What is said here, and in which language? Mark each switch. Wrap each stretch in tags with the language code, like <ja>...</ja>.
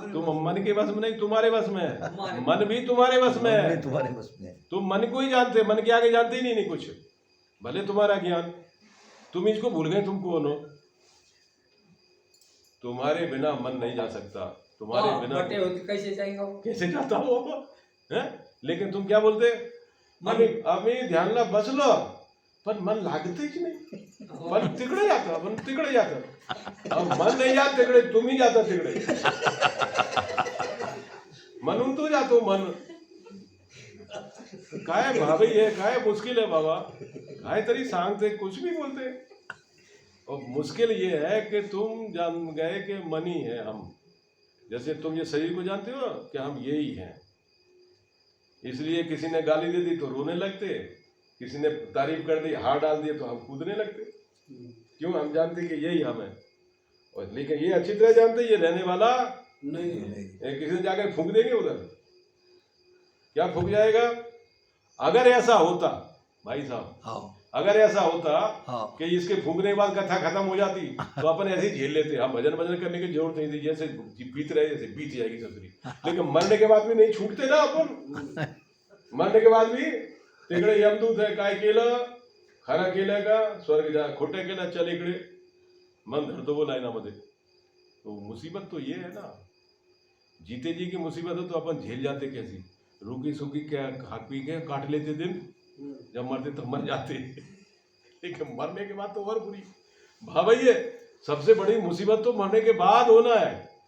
<hi>तुम मन के बस में नहीं, तुम्हारे बस में है. मन भी तुम्हारे बस में है, तुम्हारे बस में. तुम मन को ही जानते, मन के आगे जानते ही नहीं कुछ. भले तुम्हारा ज्ञान, तुम इसको भूल गए तुम कौन हो. तुम्हारे बिना मन नहीं जा सकता, तुम्हारे बिना बटे होते कैसे जाएगा वो? कैसे जाता हो हैं? लेकिन तुम क्या बोलते,</hi> <mr>आम्ही ध्यानला बसलो पण मन लागतेच नाही, मन तिकडे जातं, मन तिकडे जातं. अहो, मन नाही जात तिकडे, तुम्ही जाता तिकडे. म्हणून तो जातो मन.</mr> <hi>काय भाभी है, काय मुश्किल है बाबा,</hi> <mr>काय तरी सांगते,</mr> <hi>कुछ भी बोलते. और मुश्किल ये है कि तुम जान गए कि मन ही है हम. जैसे तुम ये शरीर को जानते हो कि हम यही हैं, इसलिए किसी ने गाली दे दी तो रोने लगते, किसी ने तारीफ कर दी, हार डाल दिए तो हम कूदने लगते. क्यों? हम जानते कि यही हम है. और लेकिन ये अच्छी तरह जानते ये रहने वाला नहीं. किसी ने जाकर फूंक देंगे उधर, क्या फूंक जाएगा? अगर ऐसा होता भाई साहब, हाँ अगर ऐसा होता हाँ कि इसके फूंकने के बाद कथा खत्म हो जाती तो अपन ऐसे ही झेल लेते, हम भजन भजन करने की जरूरत नहीं थी, जैसे बीत रहे जैसे बीत जाएगी ससुरी. लेकिन मरने के बाद भी नहीं छूटते ना अपन. मरने के बाद भी</hi> <mr>तिकडे यमदूत है, काय केलं, खरं केलं का स्वर्ग जा, खोटं केलं चल इकडे, मन धरतो वो लाईनामध्ये.</mr> <hi>तो मुसीबत तो ये है ना, जीते जी की मुसीबत हो तो अपन झेल जाते कैसी, रूखी सूखी क्या खा पी के काट लेते दिन, जब मरते तो मर जाते. लेकिन मरने के बाद तो और बुरी भाई, सबसे बड़ी मुसीबत तो मरने के बाद होना है.</hi>